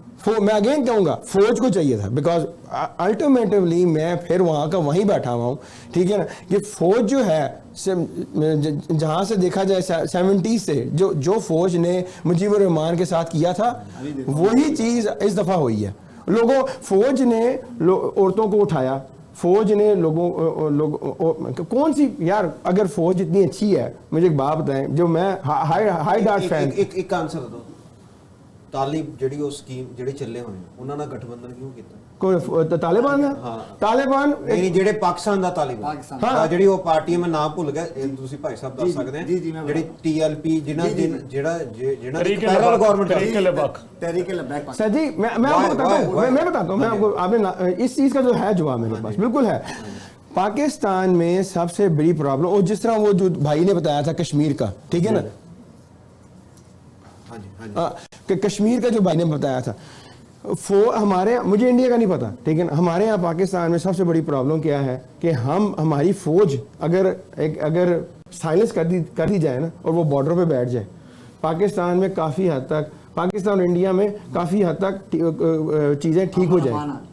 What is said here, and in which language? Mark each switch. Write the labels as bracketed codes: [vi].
[hi] मैं अगेन कहूँगा फौज को चाहिए था, बिकॉज अल्टीमेटली मैं फिर वहाँ का वहीं बैठा हुआ हूँ, ठीक है ना, कि फौज जो है जहाँ से देखा जाए 70s से जो फौज ने मुजीबुर रहमान के साथ किया था वही चीज़ इस दफ़ा हुई है। फौज ने औरतों को उठाया, फौज ने कौन सी यार, अगर फौज इतनी अच्छी है, मुझे एक बात बताएं, जो मैं हाई डार्ट फैन एक आंसर दो, [pa] तालिब ਜਿਹੜੀ ਉਹ ਸਕੀਮ ਜਿਹੜੇ ਚੱਲੇ ਹੋਏ ਉਹਨਾਂ ਨਾਲ ਗਠਬੰਧਨ ਕਿਉਂ ਕੀਤਾ? ਕੋਈ ਤਾਲਿਬਾਨ ਨਾਲ? ਤਾਲਿਬਾਨ ਨਹੀਂ, ਜਿਹੜੇ ਪਾਕਿਸਤਾਨ ਦਾ ਤਾਲਿਬਾਨ, ਹਾਂ, ਜਿਹੜੀ ਉਹ ਪਾਰਟੀ ਮੈਂ ਨਾਮ ਭੁੱਲ ਗਿਆ, ਇਹ ਤੁਸੀਂ ਭਾਈ ਸਾਹਿਬ ਦੱਸ ਸਕਦੇ ਆ, ਜਿਹੜੀ TLP ਜਿਹੜਾ ਪੈਰਲ गवर्नमेंट [hi] तहरीक लब्बैक। सर जी मैं आपको बताता हूँ, मैं आपको, आपने इस चीज़ का जो है जवाब मेरे पास बिल्कुल है। पाकिस्तान में सबसे बड़ी प्रॉब्लम, और जिस तरह वो जो भाई ने बताया था कश्मीर का, ठीक है ना, कि कश्मीर का जो भाई ने बताया था, हमारे, मुझे इंडिया का नहीं पता, ठीक है ना, हमारे यहाँ पाकिस्तान में सबसे बड़ी प्रॉब्लम क्या है कि हमारी फौज अगर साइलेंस कर दी जाए ना, और वो बॉर्डर पे बैठ जाए, पाकिस्तान में काफ़ी हद तक, पाकिस्तान और इंडिया में काफ़ी हद तक चीज़ें ठीक हो जाए।